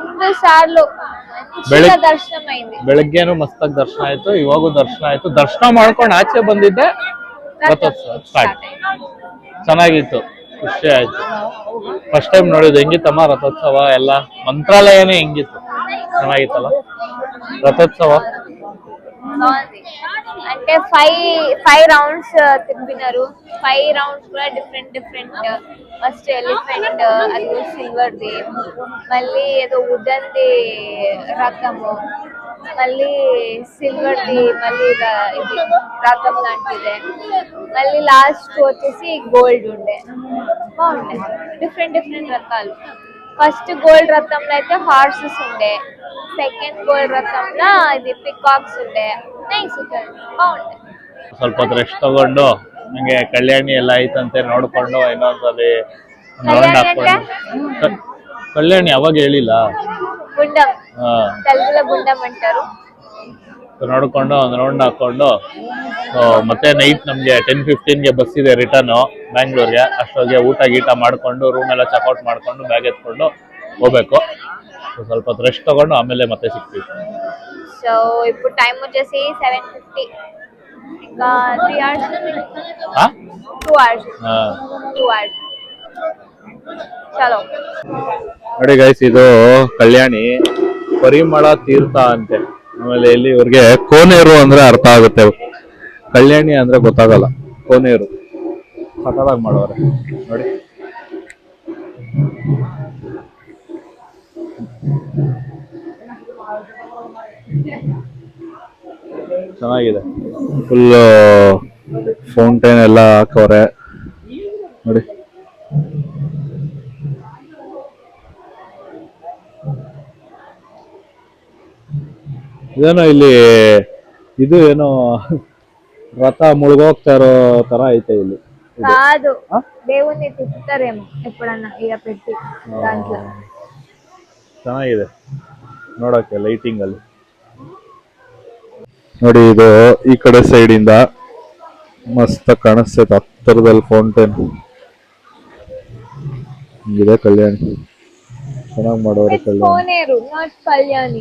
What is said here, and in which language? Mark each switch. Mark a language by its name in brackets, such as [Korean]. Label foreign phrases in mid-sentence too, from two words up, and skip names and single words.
[Kannada] ಬೆಳಗ್ಗೆನು ಮಸ್ತಾಗಿ ದರ್ಶನ ಆಯ್ತು, ಇವಾಗೂ ದರ್ಶನ ಆಯ್ತು. ದರ್ಶನ ಮಾಡ್ಕೊಂಡು ಆಚೆ ಬಂದಿದ್ದೆ, ರಥೋತ್ಸವ ಸ್ಟಾರ್ಟ್. ಚೆನ್ನಾಗಿತ್ತು, ಖುಷಿ ಆಯ್ತು. [English] first time [Kannada] ನೋಡಿದ್ದು. ಹೆಂಗಿತ್ತಮ್ಮ ರಥೋತ್ಸವ ಎಲ್ಲ? ಮಂತ್ರಾಲಯನೇ ಹೆಂಗಿತ್ತು? ಚೆನ್ನಾಗಿತ್ತಲ್ಲ ರಥೋತ್ಸವ? [Telugu] అంటే 5 రౌండ్స్ తిప్పినారు. 5 రౌండ్స్ కూడా డిఫరెంట్. [English] first elephant, [Telugu] అది సిల్వర్ ది, మళ్ళీ ఏదో వుడెన్ ది రథము, మళ్ళీ సిల్వర్ ది, మళ్ళీ ఇది రథం లాంటిదే, మళ్ళీ లాస్ట్ వచ్చేసి గోల్డ్ ఉండే. బాగుండే, డిఫరెంట్ రకాలు. [English] first gold [Telugu] రథంలో అయితే హార్సెస్ ఉండే, [English] second gold [Telugu] రథంన ఇదు పికాక్స్ ఉండే. నైస్ బాగుండె. [Kannada] ಸ್ವಲ್ಪ ಹೊತ್ತು ರೆಸ್ಟ್ ತಗೊಂಡು ನಂಗೆ ಕಲ್ಯಾಣಿ ಎಲ್ಲ ಐತಂತೆ ನೋಡ್ಕೊಂಡು ಇನ್ನೊಂದ್ಸಲಿ ರೌಂಡ್ ಹಾಕೊಂಡು. ಕಲ್ಯಾಣಿ ಅವಾಗ ಹೇಳಿಲ್ಲ, [Telugu] గుండం తెలుగులో గుండం అంటారు. [Kannada] ನೋಡ್ಕೊಂಡು ಒಂದು ರೌಂಡ್ ಹಾಕೊಂಡು ಮತ್ತೆ ನೈಟ್ ನಮ್ಗೆ 10:15ಗೆ ಬಸ್ ಇದೆ ರಿಟರ್ನ್ ಬ್ಯಾಂಗ್ಳೂರ್ಗೆ. ಅಷ್ಟೊತ್ತಿಗೆ ಊಟ ಗೀಟ ಮಾಡ್ಕೊಂಡು ರೂಮ್ ಎಲ್ಲ ಚೆಕ್ಔಟ್ ಮಾಡ್ಕೊಂಡು ಬ್ಯಾಗ್ ಎತ್ಕೊಂಡು ಹೋಗ್ಬೇಕು. ಸ್ವಲ್ಪ ಹೊತ್ತು ರೆಸ್ಟ್ ತಗೊಂಡು ಆಮೇಲೆ ಮತ್ತೆ ಸಿಗ್ತೀವಿ. [Telugu] సో ఇప్పుడు టైం వచ్చేసి 7:50. ఇంకా 3 hours. 2 hours. 2 hours. [Kannada] ಚಲೋ ನೋಡಿ ಗೈಸ್, ಇದು ಕಲ್ಯಾಣಿ ಪರಿಮಳ ತೀರ್ಥ ಅಂತೆ. ಆಮೇಲೆ ಇಲ್ಲಿ ಇವ್ರಿಗೆ ಕೋನೇರು ಅಂದ್ರೆ ಅರ್ಥ ಆಗುತ್ತೆ, ಕಲ್ಯಾಣಿ ಅಂದ್ರೆ ಗೊತ್ತಾಗಲ್ಲ. ಕೋನೇರು ಸಕಲಾಗಿ ಮಾಡೋರೆ ನೋಡಿ. ಚೆನ್ನಾಗಿದೆ, ಫುಲ್ ಫೌಂಟೇನ್ ಎಲ್ಲ ಹಾಕವ್ರೆ ನೋಡಿ. ಇದೇನೋ ಇಲ್ಲಿ ಇದು ಏನೋ ರಥ ಮುಳುಗೋಗ್ತಾ ಇರೋ ತರ ಐತೆ ಇಲ್ಲಿ. [Telugu] కాదు, దేవుణ్ణి తిప్పుతారేమో ఎప్పుడన్నా ఇక పెట్టి దాంట్లో. [Kannada] ಚೆನ್ನಾಗಿದೆ ನೋಡಕ್ಕೆ ಲೈಟಿಂಗ್ ಅಲ್ಲಿ. ನೋಡಿ ಇದು ಈ ಕಡೆ ಸೈಡ್ ಇಂದ ಮಸ್ತ್ ಕಾಣಿಸ್ತೈತೆ ಹತ್ತಿರದಲ್ಲಿ ಫೌಂಟೇನ್. ಇದೆ ಕಲ್ಯಾಣಿ, ಚೆನ್ನಾಗಿ ಮಾಡೋರೆ ಕಲ್ಯಾಣಿ.